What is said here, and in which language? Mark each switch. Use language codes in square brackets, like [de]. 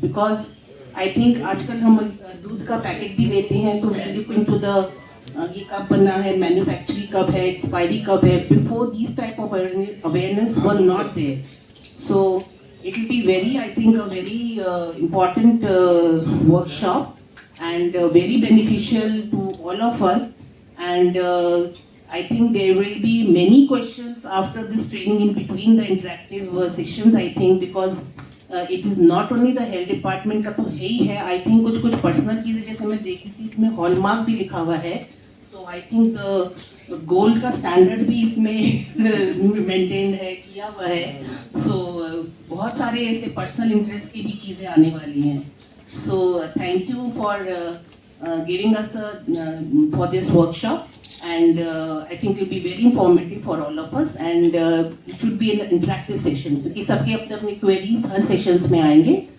[en] Because I think [hi] आजकल हम दूध का पैकेट भी लेते हैं तो [en] we look into the [hi] ये कब बनना है, मैन्युफैक्चरिंग कब है, एक्सपायरी कब है. [en] Before these type of awareness were not there. So it will be very, I think, a very important workshop and very beneficial to all of us. And I think there will be many questions after this training in between the interactive sessions, I think, because it is not only the health department [hi] का तो है ही है. [en] I think [hi] कुछ personal चीज़ें जैसे मैं देखी थी इसमें हॉलमार्क भी लिखा हुआ है. [en] So I think [hi] गोल्ड का स्टैंडर्ड भी इसमें मेंटेन है, किया हुआ है. So बहुत सारे ऐसे पर्सनल इंटरेस्ट की भी चीज़ें आने वाली हैं. [en] So thank you for giving us for this workshop, and I think it will be very informative for all of us, and it should be an interactive session [hi] क्योंकि सबके अपने अपने [en] queries [hi] हर सेशंस में आएंगे.